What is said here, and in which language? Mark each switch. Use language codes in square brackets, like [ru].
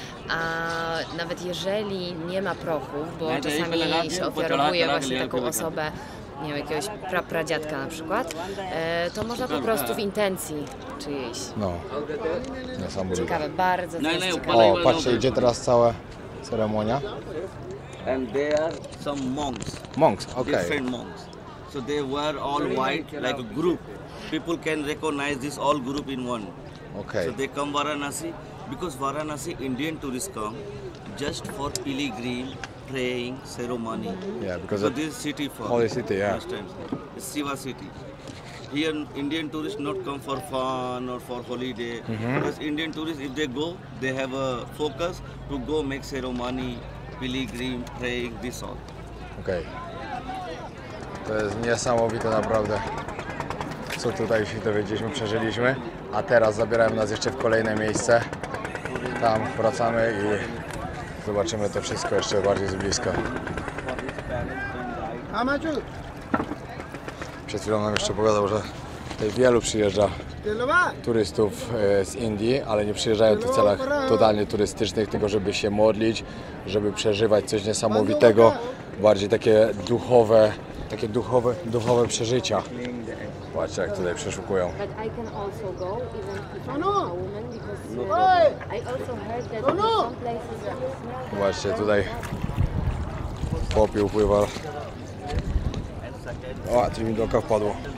[pl] A nawet jeżeli nie ma prochów, bo czasami się ofiarowuje właśnie taką osobę, nie wiem, jakiegoś pradziadka na przykład, to można po prostu w intencji czyjejś. No, niesamowite. Ciekawe, bardzo to jest ciekawe. O, patrzcie, idzie teraz cała ceremonia. [en] And they are some monks. Monks, okay. Different monks. So they wear all white like a group. People can recognize this all group in one. Okay. So they come Varanasi because Varanasi Indian tourists come just for pilgrim, praying, ceremony. Yeah, because So of this city for holy city, yeah. understand? It's Shiva city. Here Indian tourists not come for fun or for holiday. Because Indian tourists if they go, they have a focus to go make ceremony, pilgrim, praying, this all. [pl] Okej. To jest niesamowite naprawdę, co tutaj się dowiedzieliśmy, przeżyliśmy. A teraz zabierają nas jeszcze w kolejne miejsce. Tam wracamy i zobaczymy to wszystko jeszcze bardziej z bliska. Przed chwilą nam jeszcze pogadał, że tutaj wielu przyjeżdża turystów z Indii, ale nie przyjeżdżają tu w celach totalnie turystycznych, tylko żeby się modlić, żeby przeżywać coś niesamowitego, bardziej takie duchowe przeżycia. Patrzcie, jak tutaj przeszukują. [en] But I can also go even if I'm a woman because I also heard that in some places [pl] Zobaczcie, tutaj popiół pływa. O, coś mi do oka wpadło.